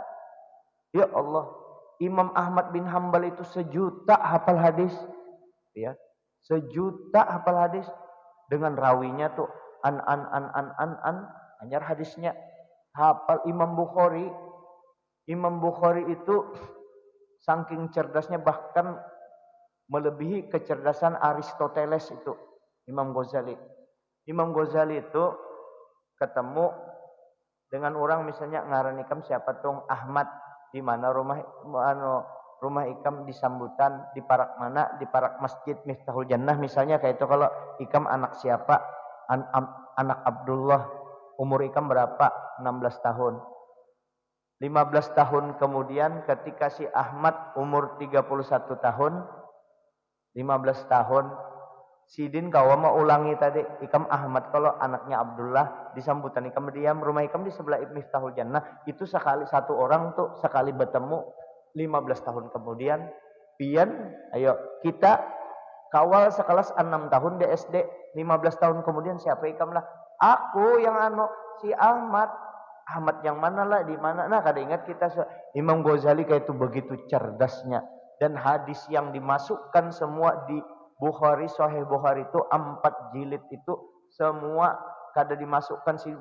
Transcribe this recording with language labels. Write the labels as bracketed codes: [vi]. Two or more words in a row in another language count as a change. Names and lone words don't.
[id] Ya Allah, Imam Ahmad bin Hambal itu 1.000.000 hafal hadis, ya, 1.000.000 hafal hadis dengan rawinya tuh hanya hadisnya hafal. Imam Bukhari itu saking cerdasnya bahkan melebihi kecerdasan Aristoteles itu Imam Ghazali. [bjn] Imam Ghazali itu ketemu dengan orang misalnya ngaran ikam siapa tung Ahmad, di mana rumah rumah ikam di sambutan di parak mana, di parak Masjid Miftahul Jannah misalnya kayak itu. Kalau ikam anak siapa, anak Abdullah, umur ikam berapa, 16 tahun. 15 tahun kemudian ketika si Ahmad umur 31 tahun, 15 tahun, Sidin kau mau ulangi tadi, ikam Ahmad kalau anaknya Abdullah disambutan ikam diam, rumah ikam di sebelah Miftahul Jannah, itu sekali satu orang tuh sekali bertemu 15 tahun kemudian, pian, ayo kita kawal sekelas 6 tahun di SD, 15 tahun kemudian siapa ikam lah? [id] Aku yang si Ahmad. Ahmad yang mana lah, di mana? Nah, kada ingat kita Imam Ghazali kayak itu begitu cerdasnya, dan hadis yang dimasukkan semua di Bukhari, Sahih Bukhari itu 4 jilid itu semua kada dimasukkan sih.